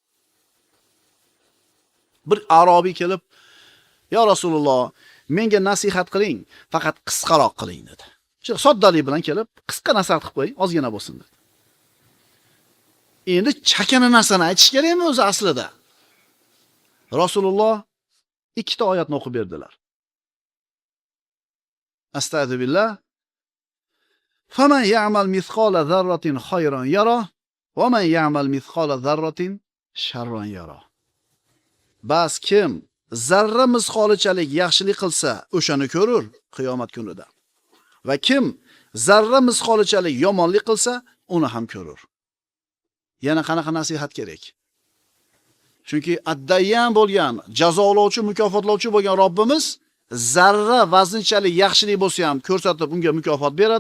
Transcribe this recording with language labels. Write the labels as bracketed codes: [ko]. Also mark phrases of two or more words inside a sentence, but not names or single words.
[uz] Bir arobiy kelib, "Ya Rasululloh, menga nasihat qiling, faqat qisqaroq qiling" dedi. Shu soddalik bilan kelib, qisqa nasihat qilib qo'ying, ozgina bo'lsin dedi. Endi chakana narsani aytish kerakmi o'zi aslida? Rasululloh ikkita oyatni o'qib berdilar. Astagfirullah. [ar] فمن يعمل مثقال ذرة خيرا يره ومن يعمل مثقال ذرة شرا يره. [uz] Bas kim zarra misqolichalik yaxshilik qilsa, o'shani ko'rur qiyomat kunida. Va kim zarra misqolichalik yomonlik qilsa, uni ham ko'rur. Yana qanaqa nasihat kerak? Chunki addayyan bo'lgan, jazolovchi, mukofotlovchi bo'lgan Robbimiz zarra vaznchalik yaxshilik bo'lsa ham ko'rsatib unga mukofot beradi.